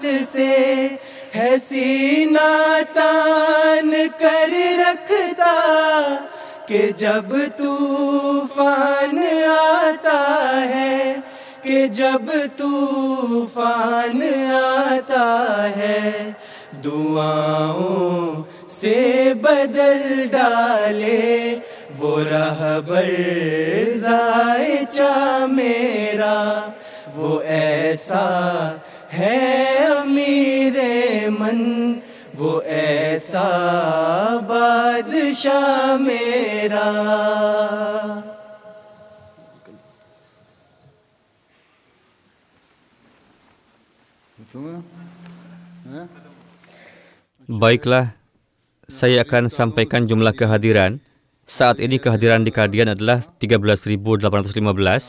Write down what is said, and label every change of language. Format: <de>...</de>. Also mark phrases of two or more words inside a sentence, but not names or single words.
<ur>سے، ہے سینہ تان کر رکھتا کہ جب طوفان آتا ہے، کہ جب طوفان آتا ہے، دعاؤں سے بدل ڈالے وہ رہبر زائچہ میرا. وہ ایسا ہے امیر من، وہ ایسا بادشاہ میرا.</ur> <id>Baiklah, saya akan sampaikan jumlah kehadiran. Saat ini kehadiran di Kadian adalah 13.815.</id>